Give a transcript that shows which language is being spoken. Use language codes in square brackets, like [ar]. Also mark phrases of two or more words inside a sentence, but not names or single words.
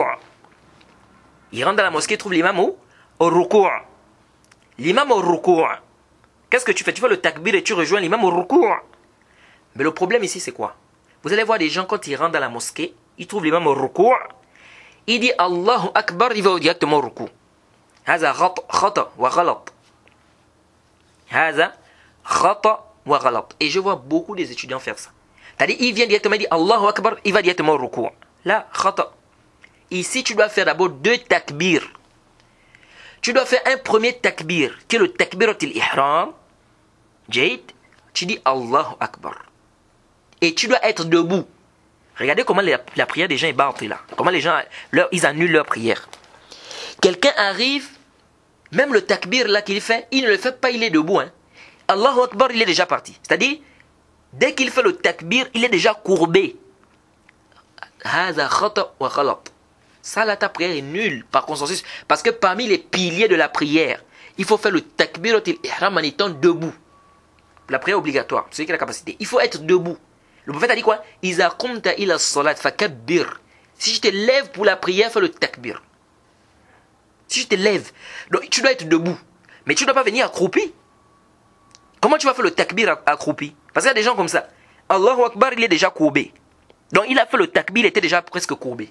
[fr] Ils rentrent dans la mosquée, ils trouvent l'imam au rukou'. L'imam au rukou'. Qu'est-ce que tu fais? Tu fais le takbir et tu rejoins l'imam au rukou'. Mais le problème ici c'est quoi? Vous allez voir des gens quand ils rentrent dans la mosquée, ils trouvent l'imam au rukou'. Il dit [ar] الله أكبر, [fr] il va directement au rukou'. [ar] هذا خطأ وغلط. هذا خطأ وغلط. [fr] Et je vois beaucoup des étudiants faire ça. C'est-à-dire, il vient directement, il dit [ar] الله أكبر, [fr] il va directement au rukou'. Là, khata. Ici, tu dois faire d'abord 2 takbir. Tu dois faire un premier takbir, qui est le [ar] تكبيرة الإحرام. [fr] Tu dis [ar] الله أكبر. [fr] Et tu dois être debout. Regardez comment la prière des gens est battue là. Comment les gens, ils annulent leur prière. Quelqu'un arrive, même le takbir là qu'il fait, il ne le fait pas, il est debout. [ar] الله أكبر, [fr] il est déjà parti. C'est-à-dire, dès qu'il fait le takbir, il est déjà courbé. [ar] هذا خطأ وغلط. [fr] Ça là, ta prière est nulle par consensus. Parce que parmi les piliers de la prière, il faut faire le [ar] تكبيرة الإحرام [fr] en étant debout. La prière obligatoire, c'est celui qui a la capacité. Il faut être debout. Le prophète a dit quoi? [ar] إذا قمت إلى الصلاة فكبر. [fr] Si je te lève pour la prière, fais le takbir. Si je te lève, donc tu dois être debout. Mais tu ne dois pas venir accroupi. Comment tu vas faire le takbir accroupi? Parce qu'il y a des gens comme ça. [ar] الله أكبر, [fr] il est déjà courbé. Donc il a fait le takbir, il était déjà presque courbé.